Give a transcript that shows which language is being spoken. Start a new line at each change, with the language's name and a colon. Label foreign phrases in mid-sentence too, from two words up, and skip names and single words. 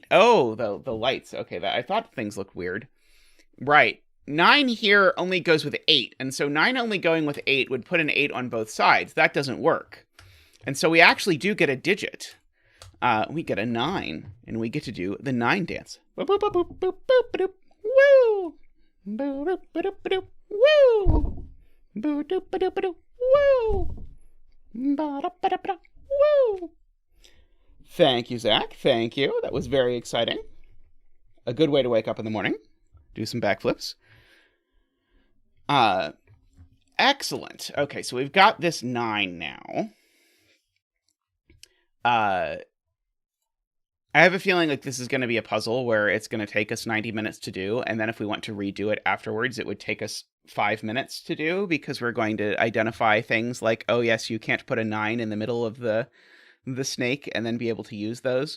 English: Oh, the lights. Okay, I thought things looked weird. Right. 9 here only goes with 8, and so 9 only going with 8 would put an 8 on both sides. That doesn't work. And so we actually do get a digit. We get a 9, and we get to do the 9 dance. Boop, boop, boop, boop, boop, boop, boop, woo! Boop, boop, boop, boop, woo! Boop, boop, boop, boop, woo! Ba-da-ba-da-ba-da, woo! Thank you, Zach. Thank you. That was very exciting. A good way to wake up in the morning. Do some backflips. Excellent. Okay, so we've got this 9 now. I have a feeling like this is going to be a puzzle where it's going to take us 90 minutes to do, and then if we want to redo it afterwards, it would take us 5 minutes to do, because we're going to identify things like, oh yes, you can't put a 9 in the middle of the snake and then be able to use those.